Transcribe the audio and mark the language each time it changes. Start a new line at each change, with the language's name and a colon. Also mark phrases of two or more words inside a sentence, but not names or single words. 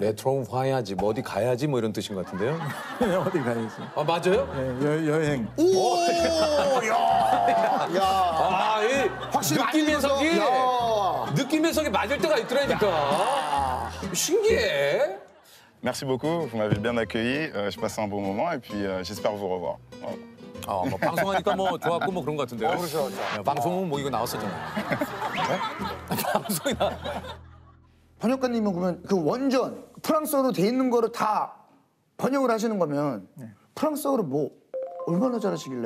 Korean: 레트로 화야지 뭐 어디 가야지 뭐 이런 뜻인 것 같은데요. 어디 가야지? 아 맞아요? 네, 여행. 아이 확실히 느낌 많이 해석이 읽어서. 느낌 해석이 맞을 때가 있더라니까. 신기해.
French: Merci beaucoup, vous m'avez bien accueilli. J'ai passé un bon moment et puis j'espère vous revoir. Voilà.
Korean: 뭐 방송하니까 뭐 좋았고 뭐 그런 것 같은데요. 그렇죠. 방송은 뭐 이거 나왔었잖아요. 네? 방송이 나. 번역가님은 그러면 그 원전 프랑스어로 돼 있는 거를 다 번역을 하시는 거면 프랑스어로 뭐 얼마나 잘하시길래?